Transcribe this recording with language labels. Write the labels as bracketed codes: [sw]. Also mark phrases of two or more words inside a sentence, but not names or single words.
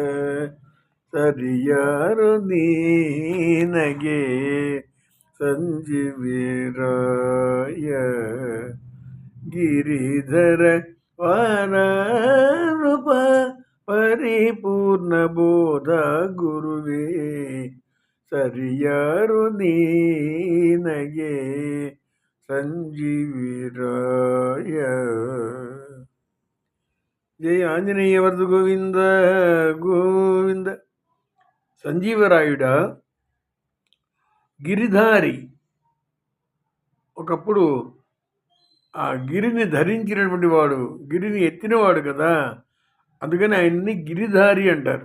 [kn] ಸರಿಯಾರು ನೀನಗೆ ಸಂಜೀವಿರಾಯ, ಗಿರಿಧರ ವರ ನೃಪ ಪರಿಪೂರ್ಣ ಬೋಧ ಗುರುವೇ, ಸರಿಯಾರು ನೀನಗೆ ಸಂಜೀವಿರಾಯ. [te] జయ ఆంజనేయ వరద గోవింద గోవింద. సంజీవరాయుడా, గిరిధారి, ఒకప్పుడు ఆ గిరిని ధరించినటువంటి వాడు, గిరిని ఎత్తినవాడు కదా, అందుకని ఆయన్ని గిరిధారి అంటారు.